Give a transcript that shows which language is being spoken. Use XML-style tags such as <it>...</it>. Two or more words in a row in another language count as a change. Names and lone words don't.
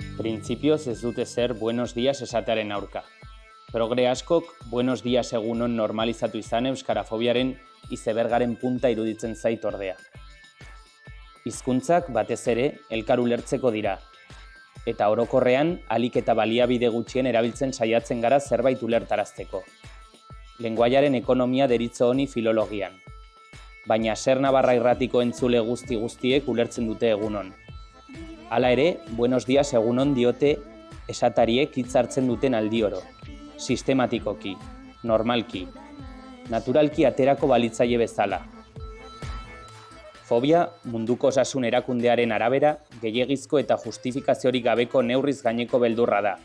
<eu>Printzipioz ez dute zer</eu> <es>buenos días</es> <eu>esatearen aurka. Progre askok</eu> <es>buenos días</es> <eu>egunon normalizatu izan euskarafobiaren izebergaren punta iruditzen zait ordea. Hizkuntzak batez ere elkar ulertzeko dira, eta orokorrean ahalik eta baliabide gutxien erabiltzen saiatzen gara zerbait ulertarazteko. Lengoaiaren ekonomia deritzo honi filologian, baina Ser Navarra irratiko entzule guztiek ulertzen dute egunon. Hala ere,</eu> <es>buenos días</es> <eu>egunon diote esatariek hitz hartzen duten aldioro, sistematikoki, normalki, naturalki aterako balitzaile bezala. Fobia munduko osasun erakundearen arabera gehiegizko eta justifikaziorik gabeko neurriz gaineko beldurra da.</eu>